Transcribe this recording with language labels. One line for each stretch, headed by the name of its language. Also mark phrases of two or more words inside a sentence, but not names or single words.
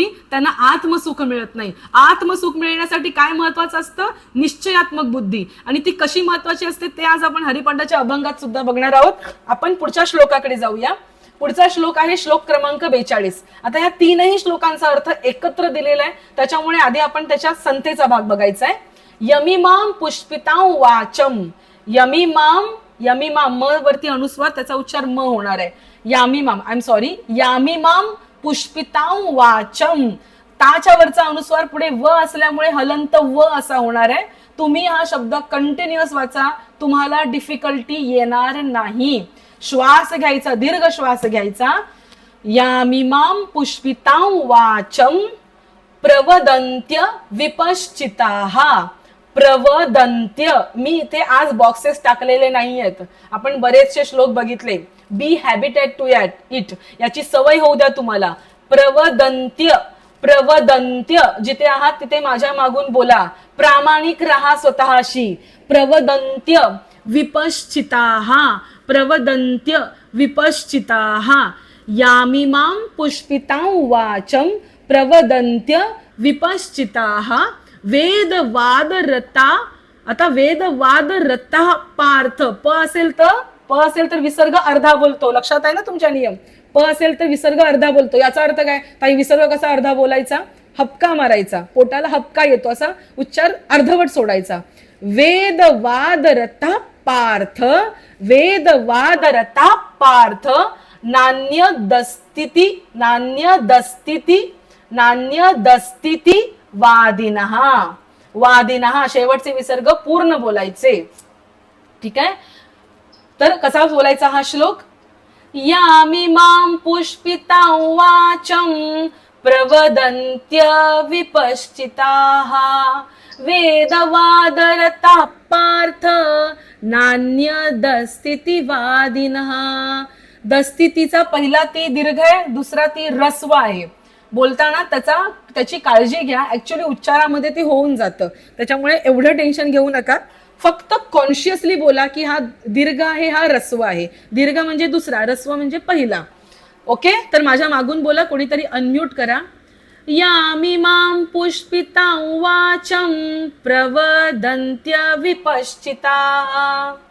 Marathi: त्यांना आत्मसुख मिळत नाही. आत्मसुख मिळण्यासाठी काय महत्वाचं असतं? निश्चयात्मक बुद्धी. आणि ती कशी महत्वाची असते ते आज आपण हरिपंडाच्या अभंगात सुद्धा बघणार आहोत. आपण पुढच्या श्लोकाकडे जाऊया. पुढचा श्लोक आहे श्लोक क्रमांक 42. आता या तीनही श्लोकांचा अर्थ एकत्र दिलेला आहे, त्याच्यामुळे आधी आपण त्याच्या संथेचा भाग बघायचा आहे.
Sanskrit: यमिमाम पुष्पितां वाचम.
Marathi: यमिमाम म वरती अनुस्वार, त्याचा उच्चार म होणार आहे.
Sanskrit: यामिमाम पुष्पितां वाचम.
Marathi: ताच्या वरचा अनुस्वार पुढे व असल्यामुळे हलंत व असा होणार आहे. तुम्ही हा शब्द कंटिन्युअस वाचा, तुम्हाला डिफिकल्टी येणार नाही. श्वास घ्यायचा, दीर्घ श्वास घ्यायचा.
Sanskrit: यामिमाम पुष्पितां वाचम प्रवदन्त्य विपश्चिताः. प्रवदन्त्य,
Marathi: मी इथे आज बॉक्सेस टाकलेले नाही आहेत. आपण बरेचसे श्लोक बघितले.
English: be habited to it,
Marathi: याची सवय होऊ द्या तुम्हाला. प्रवदन्त्य जिथे आहात तिथे माझ्या मागून बोला. प्रामाणिक राहा स्वतःशी.
Sanskrit: प्रवदन्त्य विपश्चिताः. प्रवदन्त्य विपश्चिताः. यामिमां पुष्पितां वाचम प्रवदन्त्य विपश्चिताः. वेदवादरता. आता वेदवादरता पार्थ.
Marathi: प असेल तर विसर्ग अर्धा बोलतो. लक्षात आहे ना तुमच्या नियम? प असेल तर विसर्ग अर्धा बोलतो. याचा अर्थ काय? ताई विसर्ग कसा अर्धा बोलायचा? हपका मारायचा, पोटाला हपका येतो असा उच्चार अर्धवट सोडायचा.
Sanskrit: वेदवादरता पार्थ. वेदवादरता पार्थ. नान्यदस्तिति वादिनः.
Marathi: शेवटचे विसर्ग पूर्ण बोलायचे. ठीक आहे? तर कसा बोलायचा हा श्लोक?
Sanskrit: यामिमां पुष्पितां वाचम प्रवदन्त्य विपश्चिताः. वेदवादरता पार्थ नान्यदस्तितिवादिनः.
Marathi: दस्तितीचा पहिला ती दीर्घ आहे, दुसरा ती ऱ्हस्व आहे. बोलताना त्याची काळजी घ्या. ऍक्च्युली उच्चारामध्ये ते होऊन जातं, त्याच्यामुळे एवढं टेन्शन घेऊ नका. फक्त कॉन्शियसली बोला की हा दीर्घ आहे, हा ऱ्हस्व आहे. दीर्घ म्हणजे दुसरा, ऱ्हस्व म्हणजे पहिला. ओके? तर माझ्या मागून बोला, कोणीतरी अनम्यूट करा.
Sanskrit: यामिमां पुष्पितां वाचम प्रवदन्त्य विपश्चिताः.